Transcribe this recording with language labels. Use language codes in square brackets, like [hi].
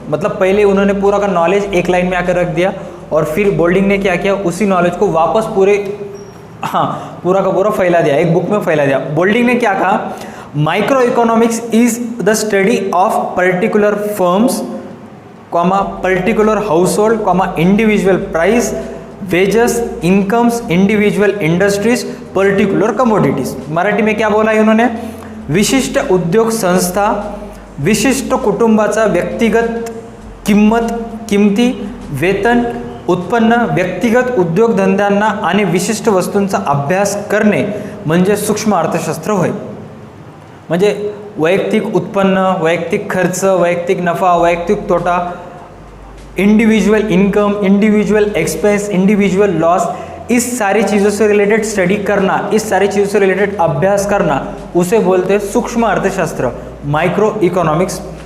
[hi] मतलब पहले उन्होंने पूरा का नॉलेज एक लाइन में आकर रख दिया और फिर बोल्डिंग ने क्या किया, उसी नॉलेज को वापस पूरा का पूरा फैला दिया, एक बुक में फैला दिया। बोल्डिंग ने क्या कहा? [en] Micro economics is the study of particular firms, particular household, individual price, wages, incomes, individual industries, particular commodities. [hi] Marathi में क्या बोला है उन्होंने? [mr] विशिष्ट उद्योग संस्था, विशिष्ट कुटुंबाचा व्यक्तिगत किमती, वेतन, उत्पन्न, व्यक्तिगत उद्योगधंद्यांना आणि विशिष्ट वस्तूंचा अभ्यास करणे म्हणजे सूक्ष्म अर्थशास्त्र होय। म्हणजे वैयक्तिक उत्पन्न, वैयक्तिक खर्च, वैयक्तिक नफा, वैयक्तिक तोटा, [en] individual income, individual expense, individual loss, [hi] इस सारी चीज़ों से रिलेटेड स्टडी करना, इस सारी चीज़ों से रिलेटेड अभ्यास करना, उसे बोलते हैं सूक्ष्म अर्थशास्त्र, माइक्रो इकोनॉमिक्स।